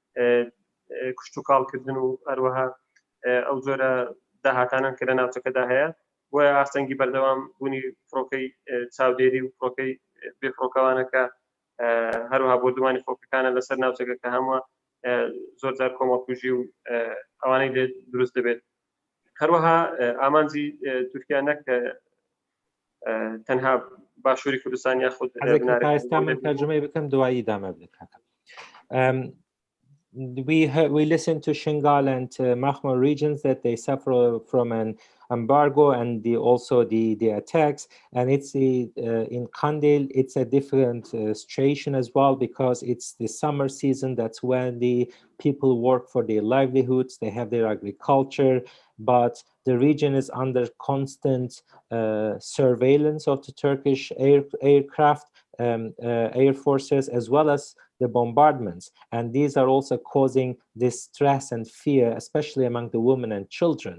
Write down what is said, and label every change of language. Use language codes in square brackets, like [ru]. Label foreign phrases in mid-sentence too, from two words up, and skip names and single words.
[ckb] کشت و کاڵکردن و هەروەها ئەو جۆرە داهاتانان کە لە ناوچەکەدا هەیە بۆیە ئاستەنگی بەردەوام بوونی فڕۆکەی چاودێری و فڕۆکەی بێفڕۆکەوانەکە هەروەها بۆردومانی فڕۆکەکانە لەسەر ناوچەکە کە هەمووە زۆر جار کۆمەڵکوژی و ئەوانەی لێ دروست دەبێت. هەروەها ئامانجی تورکیا نەک تەنها باشووری کوردستان یاخود من ترجمه بکەم دوایی ئیدامە بدەن. [en] we listened to Şengal and Machmur regions that they suffer from an embargo and also the attacks, and it's in Qendîl it's a different situation as well, because it's the summer season. That's when the people work for their livelihoods, they have their agriculture, but the region is under constant surveillance of the Turkish aircraft, air forces, as well as the bombardments, and these are also causing this stress and fear, especially among the women and children.